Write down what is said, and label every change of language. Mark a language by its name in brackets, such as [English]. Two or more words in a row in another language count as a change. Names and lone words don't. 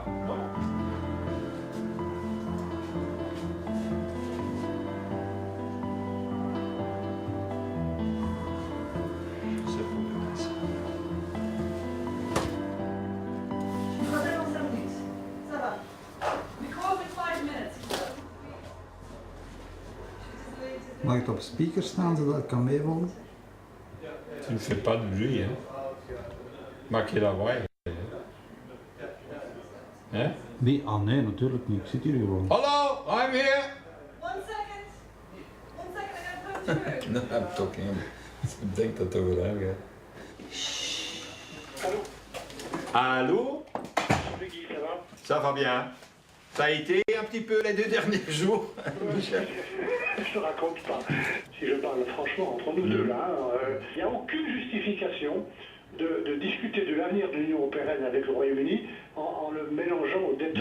[French] Non. C'est pour le reste. Ça va. [English] We call for 5 minutes. [Dutch] Mag ik het op speaker staan zodat ik kan meevolgen? [French] Tu ne fais pas de bruit, hein. [Dutch] Maak je lawaai. Hè? Nee, nee, natuurlijk niet. Ik zit hier gewoon. Hallo, [English] I'm here. 1 second. 1 second, I gotta put you. No, I'm talking. [Dutch] Ik denk dat het over hem gaat. [French] Allô? Ça va bien. Ça a été un petit peu les 2 derniers jours, Michel? Je te raconte pas. Si je parle franchement entre nous deux là, il n'y a aucune justification de discuter de l'avenir de l'Union européenne avec le Royaume-Uni en le mélangeant aux dettes.